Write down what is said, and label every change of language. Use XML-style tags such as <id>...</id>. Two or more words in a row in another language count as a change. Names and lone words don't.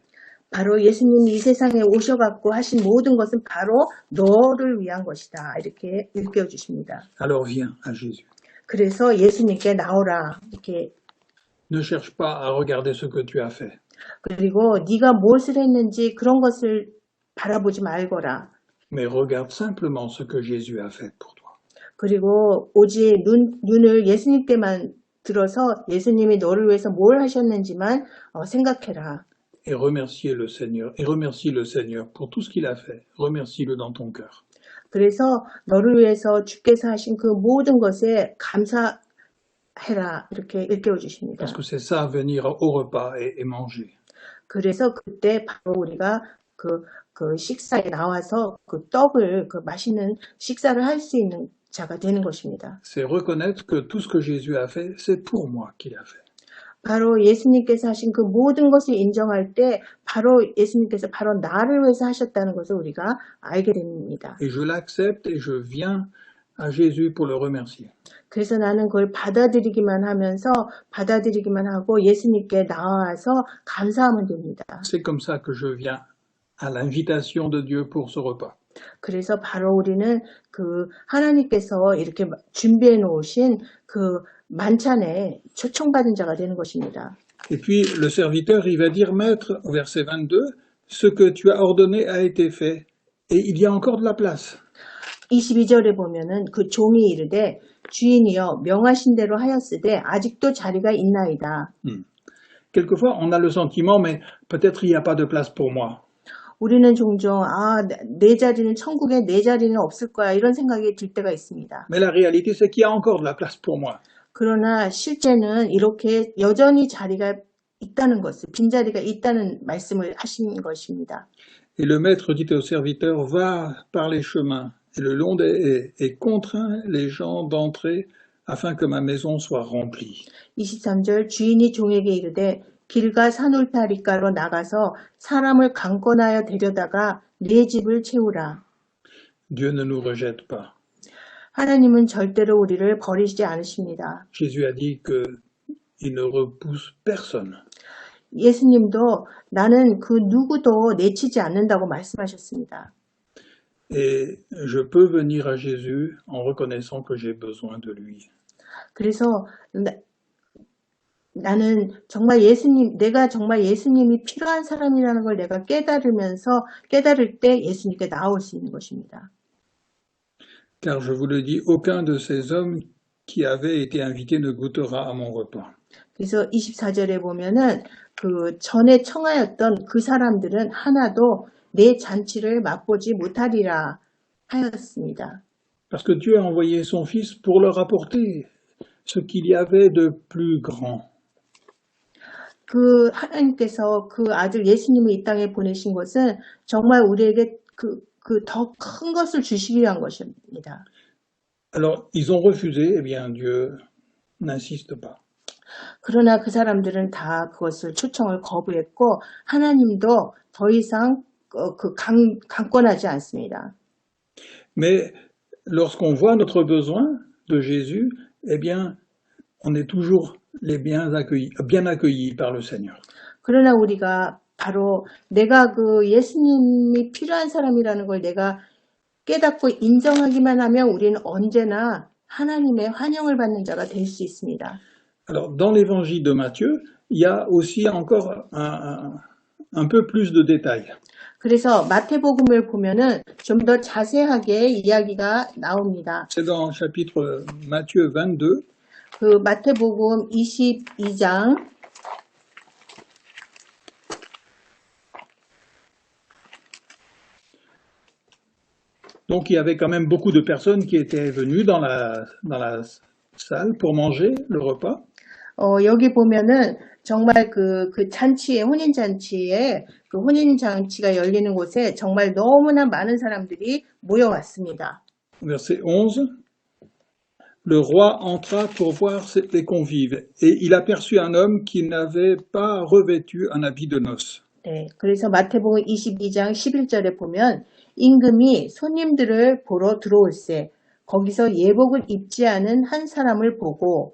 <ko>바로 예수님이 이 세상에 오셔갖고 하신 모든 것은 바로 너를 위한 것이다 이렇게 일깨워 주십니다.</ko> <fr>Alors viens à Jésus.</fr> <ko>그래서 예수님께 나오라 이렇게.</ko> <fr>Ne cherche pas à regarder ce que tu as fait.</fr> <ko>그리고 네가 무엇을 했는지 그런 것을 바라보지 말거라.</ko> <fr>Mais regarde simplement ce que Jésus a fait pour toi.</fr> <ko>그리고 오직 눈을 예수님께만 들어서 예수님이 너를 위해서 뭘 하셨는지만 생각해라.</ko> <fr>Et remercie le Seigneur pour tout ce qu'il a fait. Remercie-le dans ton cœur.</fr> <ko>그래서 너를 위해서 주께서 하신 그 모든 것에 감사해라 이렇게 일깨워 주십니다.</ko> <fr>Parce que c'est ça, venir au repas et manger.</fr> <ko>그래서 그때 바로 우리가 그 식사에 나와서 그 떡을 그 맛있는 식사를 할 수 있는 자가 되는 것입니다.</ko> <fr>C'est reconnaître que tout ce que Jésus a fait, c'est pour moi qu'il a fait.</fr> <ko>바로 예수님께서 하신 그 모든 것을 인정할 때 바로 예수님께서 바로 나를 위해서 하셨다는 것을 우리가 알게 됩니다.</ko> <fr>Et je l'accepte et je viens à Jésus pour le remercier.</fr> <ko>그래서 나는 그걸 받아들이기만 하고 예수님께 나와서 감사하면 됩니다.</ko> <fr>C'est comme ça que je viens à l'invitation de Dieu pour ce repas.</fr> <ko>그래서 바로 우리는 그 하나님께서 이렇게 준비해 놓으신 그 만찬에 초청받은 자가 되는 것입니다.</ko> <fr>Et puis le serviteur, il va dire, Maître, au verset 22, ce que tu as ordonné a été fait et il y a encore de la place.</fr> <ko>22절에 보면은 그 종이 이르되 주인이여 명하신 대로 하였으되 아직도 자리가 있나이다.</ko> <fr>Quelquefois, on a le sentiment, mais peut-être il n'y a pas de place pour moi.</fr> <ko>우리는 종종 내 자리는 천국에 내 자리는 없을 거야 이런 생각이 들 때가 있습니다.</ko> <fr>Mais la réalité, c'est qu'il y a encore de la place pour moi.</fr> <ko>그러나 실제는 이렇게 여전히 자리가 있다는 것을 빈자리가 있다는 말씀을 하신 것입니다.</ko> <fr>Et le maître dit au serviteur, va par les chemins et le long des haies et contrains les gens d'entrer afin que ma maison soit remplie.</fr> <ko>23절 주인이 종에게 이르되 길과 산울타리가로 나가서 사람을 강권하여 데려다가 네 집을 채우라.</ko> <fr>Dieu ne nous rejette pas.</fr> <ko>하나님은 절대로 우리를 버리지 않으십니다.</ko> <fr>Jésus a dit qu'il ne repousse personne.</fr> <ko>예수님도 나는 그 누구도 내치지 않는다고 말씀하셨습니다.</ko> <fr>Et je peux venir à Jésus en reconnaissant que j'ai besoin de lui.</fr> <ko>그래서 나는 정말 내가 정말 예수님이 필요한 사람이라는 걸 내가 깨달을 때 예수님께 나올 수 있는 것입니다.</ko> <fr>Car je vous le dis, aucun de ces hommes qui avaient été invités ne goûtera à mon repas.</fr> <ko>그래서 24절에 보면은 그 전에 청하였던 그 사람들은 하나도 내 잔치를 맛보지 못하리라 하였습니다.</ko> <fr>Parce que Dieu a envoyé son Fils pour leur apporter ce qu'il y avait de plus grand.</fr> <ko>그 하나님께서 그 아들 예수님을 이 땅에 보내신 것은 정말 우리에게 그 더 큰 것을 주시기 위한 것입니다.</ko> <fr>Alors, ils ont refusé, eh bien Dieu n'insiste pas.</fr> <ko>그러나 그 사람들은 다 그것을 초청을 거부했고 하나님도 더 이상 강권하지 않습니다.</ko> <fr>Mais lorsqu'on voit notre besoin de Jésus, eh bien, on est toujours bien accueillis par le Seigneur.</fr> <ko>그러나 우리가 바로 내가 그 예수님이 필요한 사람이라는 걸 내가 깨닫고 인정하기만 하면 우리는 언제나 하나님의 환영을 받는 자가 될 수 있습니다.</ko> <fr>Alors, dans l'évangile de Matthieu, il y a aussi encore un peu plus de détails.</fr> <ko>그래서 마태복음을 보면은 좀 더 자세하게 이야기가 나옵니다.</ko> <fr>C'est dans chapitre Matthieu 22.</fr> <ko>그 마태복음 22장</ko> <fr>Donc il y avait quand même beaucoup de personnes qui étaient venues dans la salle pour manger le repas.</fr> <ko>여기 보면은 정말 그 잔치에, 혼인잔치에, 그 혼인잔치가 열리는 곳에 정말 너무나 많은 사람들이 모여왔습니다.</ko> <fr>Verset 11. Le roi entra pour voir les convives, et il aperçut un homme qui n'avait pas revêtu un habit de noces.</fr> <ko>네, 그래서 마태복음 22장 11절에 보면 임금이 손님들을 보러 들어올세 거기서 예복을 입지 않은 한 사람을 보고</ko>